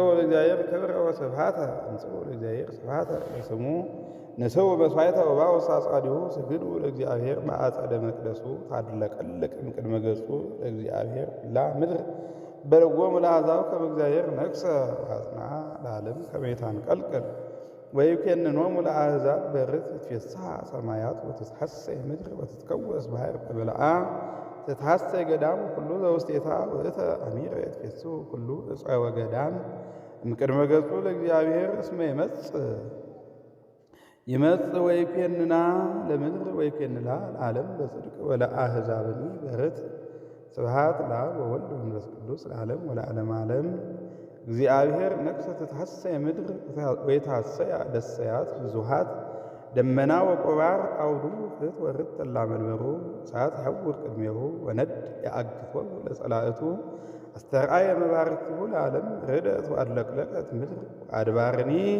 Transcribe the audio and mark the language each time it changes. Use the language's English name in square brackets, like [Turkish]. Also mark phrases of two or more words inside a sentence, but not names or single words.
[Geez] ለእግዚአብሔር ክብረ ወስብሐተ አምጽኡ ለእግዚአብሔር ስብሐተ ለስሙ ንስኡ መስዋዕተ ወባኡ ውስተ አጻዲሁ ስግዱ ለእግዚአብሔር በአጸደ መቅደሱ ታድለቀልቅ እምቅድመ ገጹ ለእግዚአብሔር ላ ምድር በልጎሙ ለአሕዛብ ከመ እግዚአብሔር ነግሠ ወአጽንዓ ለዓለም ከመ ይታንቀልቅል ወይኬንኖሙ ለአሕዛብ በርት ይትፌስሐ ሰማያት ወትትሐሰይ ምድር ወትትከወስ ባሕር በበልዓ ትትሐሰይ ገዳም ኩሉ ዘውስቴታ ውእተ አሚረ ይትፌስሑ ኩሉ ዕፀ ወገዳም እምቅድመ ገጹ ለእግዚአብሔር እስመ ይመጽእ ወይኬንና ለምድር ወይኬንላ ለዓለም በጽድቅ ወለአሕዛብኒ በርት ስብሐት ለአብ ወወልድ ወመንፈስ ቅዱስ ለዓለም ወለዓለመ ዓለም። እግዚአብሔር ነግሠ ትትሐሰይ ምድር ወይትሐሰያ ደሰያት ብዙኃት ደመና ወቆባር አውዱ ፍት ወርት ጠላ መንበሩ እሳት ይሐውር ቅድሜሁ ወነድ ያአግቶሙ ለጸላእቱ አስተርአየ መባርክቲሁ ለዓለም ርደት ወአድለቅለቀት ምድር አድባርኒ